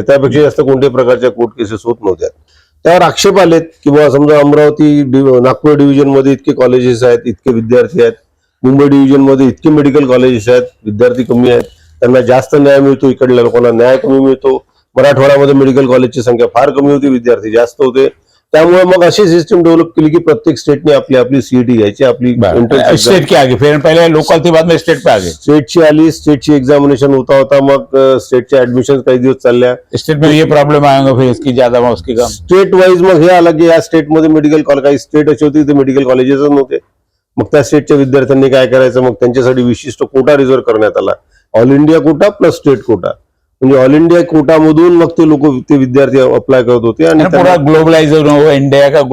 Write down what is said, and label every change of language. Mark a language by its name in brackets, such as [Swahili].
[Marathi] त्यापेक्षा जास्त कोणत्याही प्रकारच्या कोर्ट केसेस होत नव्हत्या. त्यावर आक्षेप आलेत की बाबा समजा अमरावती, नागपूर डिव्हिजन मध्ये इतके कॉलेजेस आहेत, इतके विद्यार्थी आहेत. मुंबई डिव्हिजन मध्ये इतके मेडिकल कॉलेजेस आहेत, विद्यार्थी कमी आहेत, त्यांना जास्त न्याय मिळतो, इकडल्या लोकांना न्याय कमी मिळतो. मराठवाड्यामध्ये मेडिकल कॉलेजची संख्या फार कमी होती, विद्यार्थी जास्त होते. त्यामुळे मग अशी सिस्टम डेव्हलप केली की प्रत्येक स्टेटने आपली आपली सीईटी घ्यायची, आपली [Hindi] स्टेट के आगे, फिर पहले लोकल थी, बाद में स्टेट पे आगे. [Marathi] स्टेटची आली, स्टेटची एक्झामिनेशन होता. मग स्टेटच्या ऍडमिशन काही दिवस चालल्या. [Hindi] स्टेट में ये प्रॉब्लम आएगा, फिर इसकी ज्यादा उसकी कम. [Marathi] स्टेट वाईज मग हे आलं की या स्टेटमध्ये मेडिकल कॉलेज, काही स्टेट अशी होती ते मेडिकल कॉलेजेसच नव्हते. मग त्या स्टेटच्या विद्यार्थ्यांनी काय करायचं, मग त्यांच्यासाठी विशिष्ट कोटा रिझर्व्ह करण्यात आला. All India quota plus state quota. म्हणजे ऑल इंडिया कोटामधून मग ते लोक, ते विद्यार्थी अप्लाय करत होते आणि [Hindi] पूरा ग्लोबलाइजेशन इंडिया का.